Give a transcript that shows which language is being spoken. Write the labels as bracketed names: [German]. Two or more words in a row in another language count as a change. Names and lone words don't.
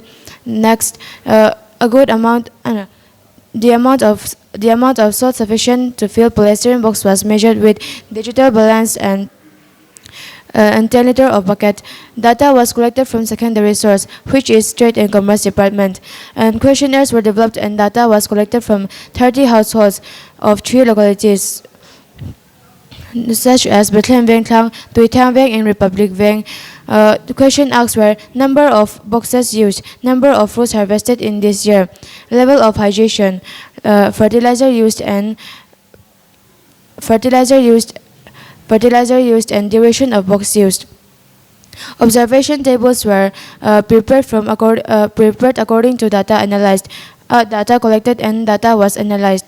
[English] Next, a good amount, the amount of salt sufficient to fill polystyrene box was measured with digital balance and 10 liter of bucket. Data was collected from secondary source, which is Trade and Commerce Department, and questionnaires were developed, and data was collected from 30 households of 3 localities, such as Bethlehem Veng Klang, Tui Thang Veng, and Republic Veng. The question asked were: number of boxes used, number of fruits harvested in this year, level of hydration, fertilizer used, and duration of box used. Observation tables were prepared according to data analyzed, data collected, and data was analyzed.